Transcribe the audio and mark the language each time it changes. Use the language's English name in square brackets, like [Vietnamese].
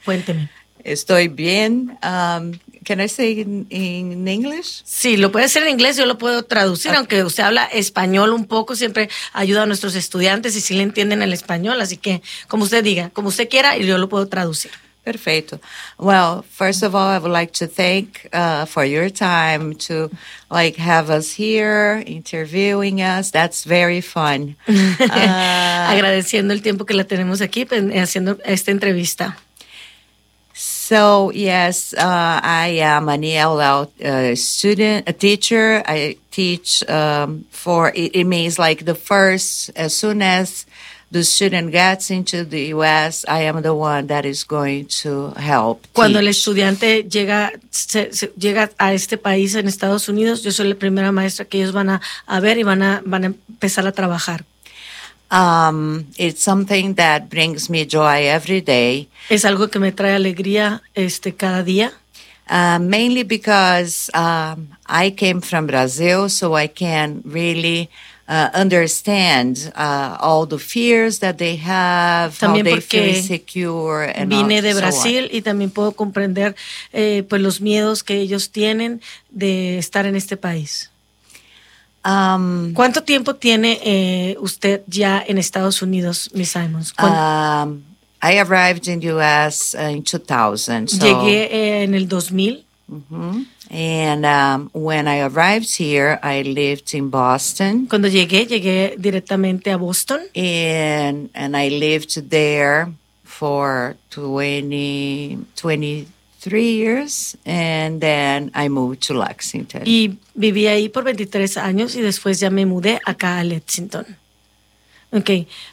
[Spanish] Cuénteme. Estoy bien. [English] Can I say in English? [Spanish] Sí, lo puede hacer en inglés, yo lo puedo traducir, aunque usted habla español un poco, siempre ayuda a nuestros estudiantes y sí le entienden el español, así que como usted diga, como usted quiera, y yo lo puedo traducir. Perfecto. [English] Well, first of all, I would like to thank for your time to like have us here interviewing us. That's very fun. [Spanish] Agradeciendo el tiempo que la tenemos aquí haciendo esta entrevista. [English] So, yes, I am an ELL student, a teacher. I teach it means like the first, as soon as the student gets into the U.S., I am the one that is going to help. [Spanish] Cuando teach. El estudiante llega a este país en Estados Unidos, yo soy la primera maestra que ellos van a ver y van a empezar a trabajar. [English] It's something that brings me joy every day. [Spanish] Es algo que me trae alegría cada día. [English] Mainly because I came from Brazil, so I can really understand all the fears that they have, [Spanish] también [English] how they feel insecure, and [Spanish] vine [English] all, [Spanish] de Brasil, [English] so on. [Spanish] Y también puedo comprender pues los miedos que ellos tienen de estar en este país. ¿Cuánto tiempo tiene usted ya en Estados Unidos, Ms. Simons? [English] I arrived in the U.S. in 2000. So. [Spanish] Llegué en el 2000. Mm-hmm. [English] And when I arrived here, I lived in Boston. [Spanish] Cuando llegué directamente a Boston. [English] And I lived there for 23 years, and then I moved to Lexington. [Spanish] Y viví ahí por 23 años y después ya me mudé acá a Lexington. Okay.